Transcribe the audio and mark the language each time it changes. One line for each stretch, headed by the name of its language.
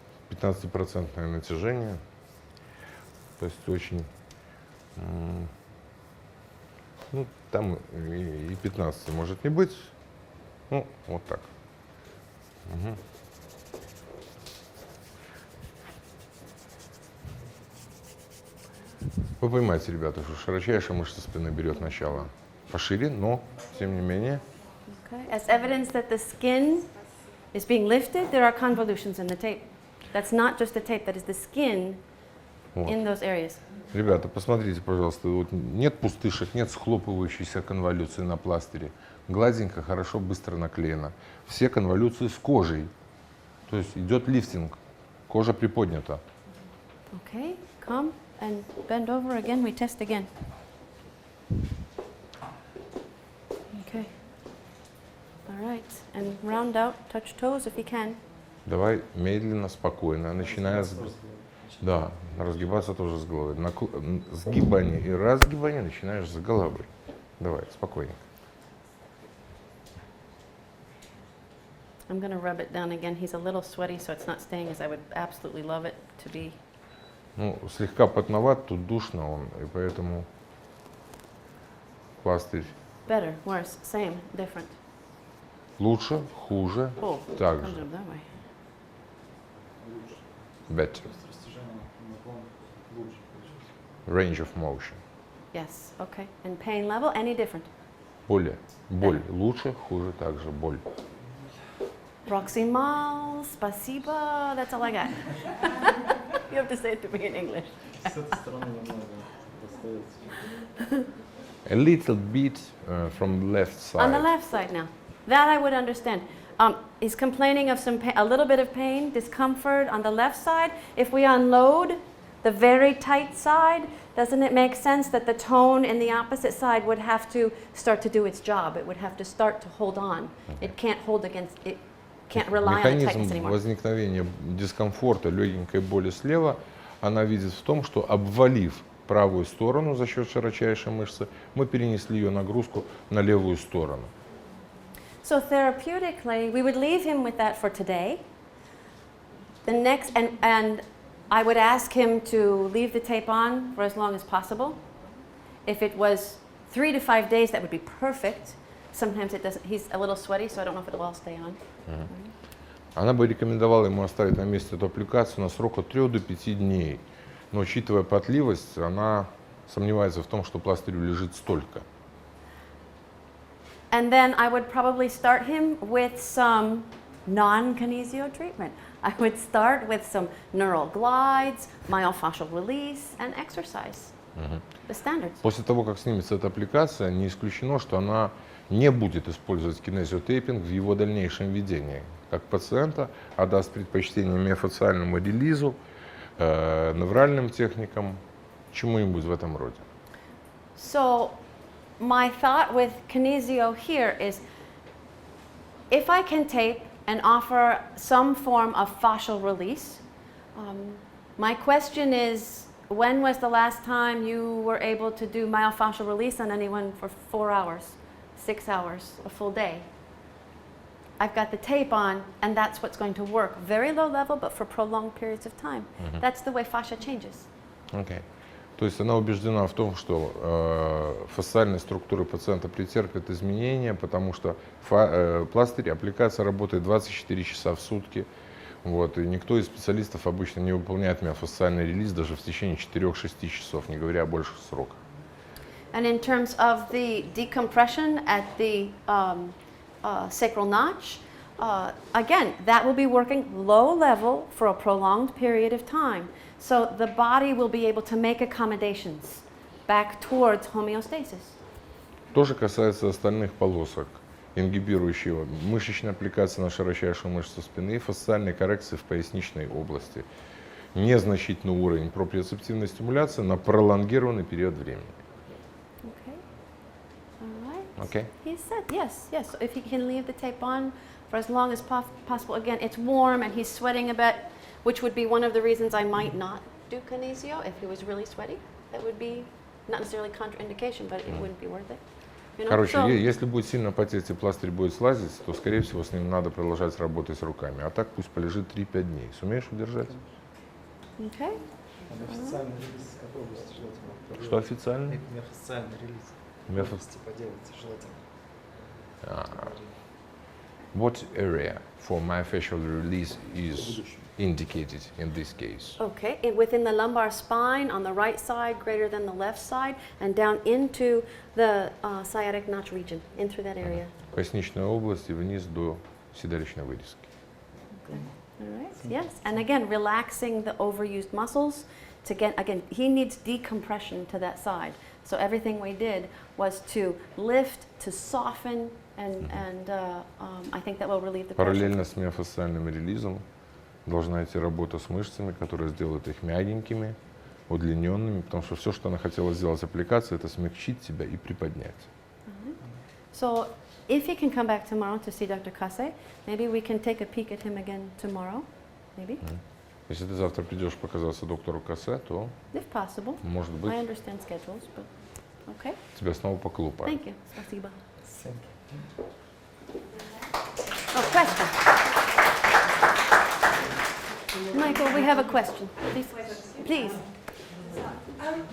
Russian: 15% натяжение, то есть очень, ну, там и 15 может не быть, ну, вот так. Вы понимаете, ребята, что широчайшая мышца спины берет начало пошире, но, тем не менее,
English: Okay. As evidence that the skin is being lifted, there are convolutions in the tape. That's not just the tape, that is the skin in those areas.
Russian: ребята, посмотрите, пожалуйста, вот нет пустышек, нет схлопывающейся конволюции на пластыре. Гладенько, хорошо, быстро наклеено. Все конволюции с кожей. То есть идет лифтинг, кожа приподнята.
English: Okay, come and bend over again. We test again. Okay. All right, and round out, touch toes if you can.
Russian: Давай медленно, спокойно, начиная с... Да, разгибаться тоже с головой. Сгибание и разгибание начинаешь с головы. Давай, спокойненько.
English: I'm going to rub it down again. He's a little sweaty, so it's not staying as I would absolutely love it to be.
Russian: Ну, слегка потноват, тут душно он, и поэтому пластырь
English: Better, worse, same, different.
Russian: лучше, хуже, Oh, так
English: comes
Russian: же.
English: up that way. Better.
Russian: Растяжение наклон лучше получилось.
English: Range of motion. Yes, okay. And pain level, any different?
Russian: Боль лучше, хуже, также боль.
English: Proximal, spasiba, that's all I got. You have to say it to me in English.
Russian: С этой стороны немного достается.
English: A little bit from the left side. On the left side now. That I would understand. He's complaining of a little bit of pain, discomfort on the left side. If we unload the very tight side, doesn't it make sense that the tone in the opposite side would have to start to do its job? It would have to start to hold on. It can't hold against, it can't rely on the tightness
Russian: Механизм
English: anymore.
Russian: возникновения дискомфорта, легенькой боли слева, она видит в том, что обвалив правую сторону за счет широчайшей мышцы, мы перенесли ее нагрузку на левую сторону.
English: So therapeutically, we would leave him with that for today. The next, and I would ask him to leave the tape on for as long as possible. If it was 3 to 5 days, that would be perfect. Sometimes it doesn't. He's a little sweaty, so I don't know if it'll all stay on.
Russian: Она бы рекомендовала ему оставить на месте эту аппликацию на срок от 3 до 5 дней. Но учитывая потливость, она сомневается в том, что пластырь лежит столько.
English: And then I would probably start him with some non-kinesio treatment. I would start with some neural glides, myofascial release, and exercise. The standards.
Russian: После того, как снимется эта аппликация, не исключено, что она не будет использовать кинезиотейпинг в его дальнейшем ведении. Как пациента, а даст предпочтение миофасциальному релизу, невральным техникам, чему-нибудь в этом роде.
English: So my thought with kinesio here is if I can tape and offer some form of fascial release, my question is, when was the last time you were able to do myofascial release on anyone for 4 hours, 6 hours, a full day? I've got the tape on, and that's what's going to work. Very low level, but for prolonged periods of time. That's the way fascia changes. Okay.
Russian: То есть она убеждена в том, что фасциальные структуры пациента претерпят изменения, потому что пластырь, аппликация работает 24 часа в сутки. Вот, и никто из специалистов обычно не выполняет миофасциальный релиз даже в течение 4-6 часов, не говоря о больших сроках.
English: And in terms of the decompression at the sacral notch, again, that will be working low level for a prolonged period of time. So the body will be able to make accommodations back towards homeostasis.
Russian: То же касается остальных полосок, ингибирующего мышечной аппликации на широчайшую мышцу спины и фасциальной коррекции в поясничной области. Незначительный уровень проприоцептивной стимуляции на пролонгированный период времени.
English: Okay. All right. Okay. He said yes, yes. So if he can leave the tape on for as long as possible. Again, it's warm and he's sweating a bit, which would be one of the reasons I might not do kinesio if he was really sweaty. That would be not necessarily contraindication, but it wouldn't be worth it. You know?
Russian: Короче,
English: So-
Russian: если будет сильно потеть и пластырь будет слазить, то, скорее всего, с ним надо продолжать работать руками. А так пусть полежит 3-5 дней. Сумеешь удержать?
English: Okay.
Russian: А неофициальный релиз с какой области желательно? Что официально? Неофициальный релиз. Меф- Области поделать желательно.
English: What area for myofascial release is indicated in this case? Okay, and within the lumbar spine on the right side greater than the left side and down into the sciatic notch region, in through that area.
Russian: Поясничная область и вниз до седалищной вырезки.
English: All right, yes, and again, relaxing the overused muscles to get, again, he needs decompression to that side. So everything we did was to lift, to soften, and I think that will relieve the pressure.
Russian: Параллельно с миофасциальным релизом должна идти работа с мышцами, которая сделает их мягенькими, удлиненными, потому что все, что она хотела сделать аппликацией, это смягчить себя и приподнять.
English: So if he can come back tomorrow to see Dr. Kase, maybe we can take a peek at him again tomorrow, maybe,
Russian: Если ты завтра придешь показаться доктору Кассе, то,
English: if possible.
Russian: может быть,
English: I understand schedules, but okay.
Russian: тебя снова поклопают.
English: Thank you.
Russian: Спасибо.
English: Thank you. Oh, question. we have a question? Please. Please. Hi.